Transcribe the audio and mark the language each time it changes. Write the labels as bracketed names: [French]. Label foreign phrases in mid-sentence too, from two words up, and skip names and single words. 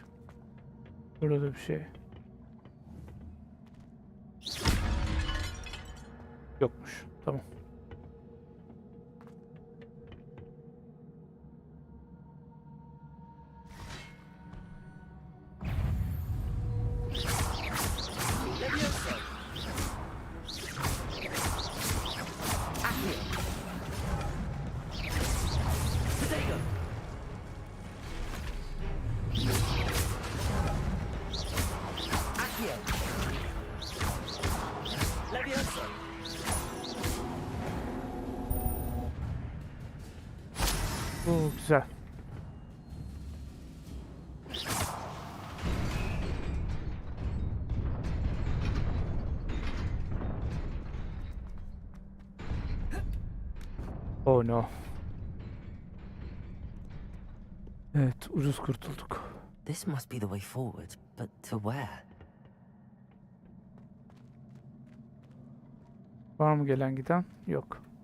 [Turkish] Burada bir şey yokmuş. Tamam. Levioso. Accio. Protego. Accio. Levioso. Güzel. [English] Oh no. [Turkish] Evet, ucuz kurtulduk. [English] This must be the way forward, but to where? [Turkish] Var mı gelen giden? Yok.